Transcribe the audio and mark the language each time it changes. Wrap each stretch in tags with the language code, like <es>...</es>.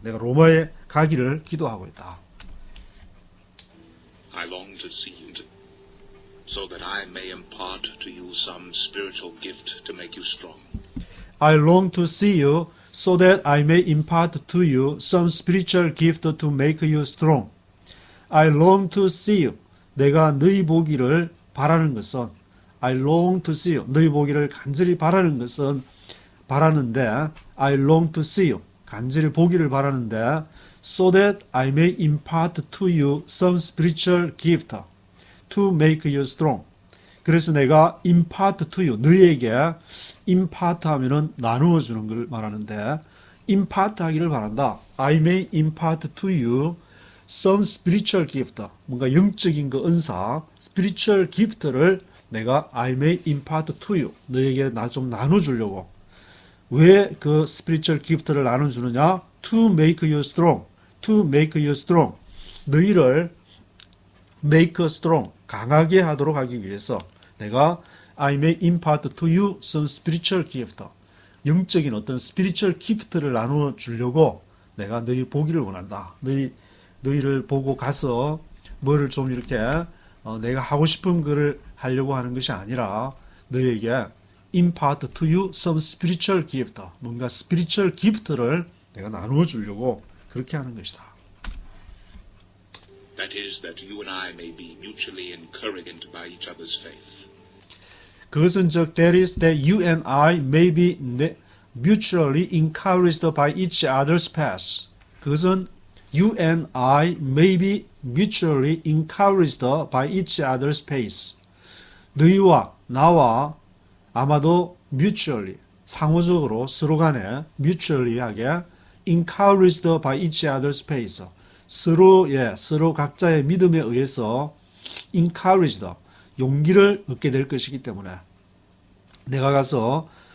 <ko>내가 로마에 가기를 기도하고 있다.</ko> <en>I long to see you so that I may impart to you some spiritual gift to make you strong. I long to see you so that I may impart to you some spiritual gift to make you strong. I long to see you.</en> <ko>내가 너희 보기를 바라는 것은</ko> <en>I long to see you.</en> <ko>너희 보기를 간절히 바라는 것은 바라는데</ko> <en>I long to see you.</en> <ko>간절히 보기를 바라는데</ko> <en>so that I may impart to you some spiritual gift to make you strong.</en> <ko>그래서 내가</ko> <en>impart to you.</en> <ko>너희에게 impart 하면은 나누어 주는 걸 말하는데 impart 하기를 바란다.</ko> <en>I may impart to you some spiritual gift.</en> <ko>뭔가 영적인 그 은사, spiritual gift를 내가</ko> <en>I may impart to you.</en> <ko>너에게 좀 나눠 주려고. 왜 그 spiritual gift를 나눠 주느냐?</ko> <en>To make you strong. To make you strong.</en> <ko>너희를</ko> <en>make strong.</en> <ko>강하게 하도록 하기 위해서 내가</ko> <en>I may impart to you some spiritual gift.</en> <ko>영적인 어떤 스피리추얼 기프트를 나누어 주려고 내가 너희 보기를 원한다. 너희를 보고 가서 뭐를 좀 이렇게 내가 하고 싶은 거를 하려고 하는 것이 아니라 너희에게</ko> <en>impart to you some spiritual gift,</en> <ko>뭔가 스피리추얼 기프트를 내가 나누어 주려고 그렇게 하는 것이다.</ko> <en>That is, that you and I may be mutually encouraged by each other's faith.</en> <ko>그것은 즉</ko> <en>that is that you and I may be mutually encouraged by each other's path.</en> <ko>그것은</ko> <en>you and I may be mutually encouraged by each other's pace.</en> <ko>너희와 나와 아마도 mutually, 상호적으로 서로 간에 mutually하게</ko> <en>encouraged by each other's pace.</en> <ko>서로 각자의 믿음에 의해서 encouraged, 용기를 얻게 될 것이기 때문에 내가 가서</ko>